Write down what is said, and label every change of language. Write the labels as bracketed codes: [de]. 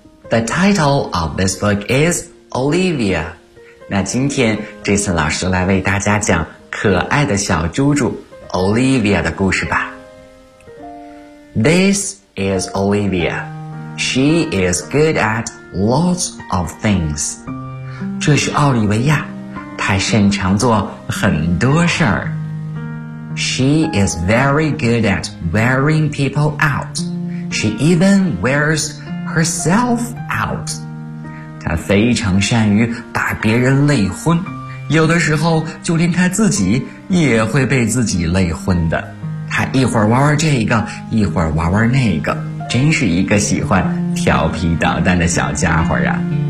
[en] The title of this book is Olivia. [zh] 那今天这次老师来为大家讲可爱的小猪猪Olivia 的故事吧。 [en] This is Olivia. She is good at lots of things. [zh] 这是奥利维亚，她擅长做很多事儿。 [en] She is very good at wearing people out. She even wears herself out. [zh] 她非常善于把别人累昏，有的时候就连她自己也会被自己累昏的。他一会儿玩玩这个，一会儿玩玩那个，真是一个喜欢调皮捣蛋的小家伙啊。